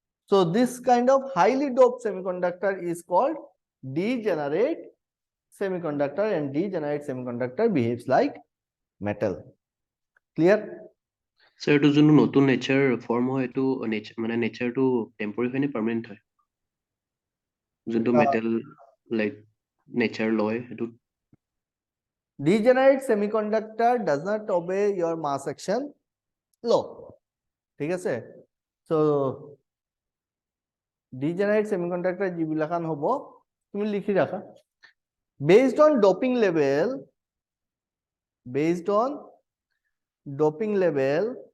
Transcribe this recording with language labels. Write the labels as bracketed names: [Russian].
[English] so this kind of highly doped semiconductor is called degenerate semiconductor and degenerate semiconductor behaves like metal clear [Assamese] so এইটো যোনটো নতুন nature form হয় এইটো মানে নেচাৰটো temporary হয় নে পাৰ্মানেণ্ট হয় যোনটো মেটেল লাইক নেচাৰ লয় সেইটো [English] degenerate semiconductor does not obey your mass action law [Assamese] ঠিক আছে [English] so degenerate semiconductor [Assamese] যিবিলাখান হ'ব তুমি লিখি ৰাখা [English] based on doping level based on doping level